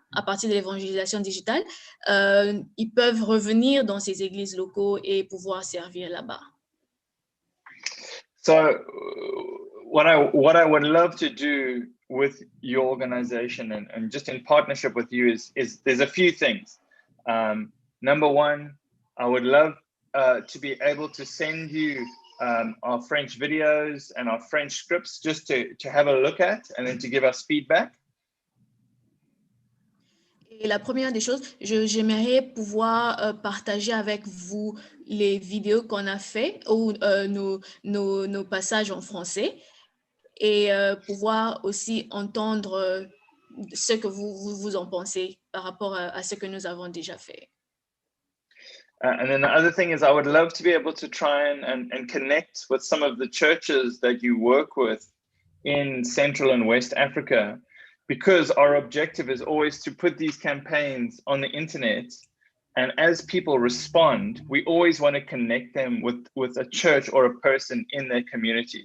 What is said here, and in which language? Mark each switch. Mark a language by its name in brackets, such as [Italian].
[French] à partir de l'évangélisation digitale, ils peuvent revenir dans ces églises locaux et pouvoir servir là-bas. [English] So what I would love to do with your organization and just in partnership with you is there's a few things. Number one, I would love to be able to send you our French videos and our French scripts just to have a look at and then to give us feedback. [French] Et la première des choses, j'aimerais pouvoir partager avec vous les vidéos qu'on a fait ou nos passages en français et pouvoir aussi entendre ce que vous en pensez par rapport à ce que nous avons déjà fait. [English] And then the other thing is I would love to be able to try and connect with some of the churches that you work with in Central and West Africa, because our objective is always to put these campaigns on the internet. And as people respond, we always want to connect them with a church or a person in their community.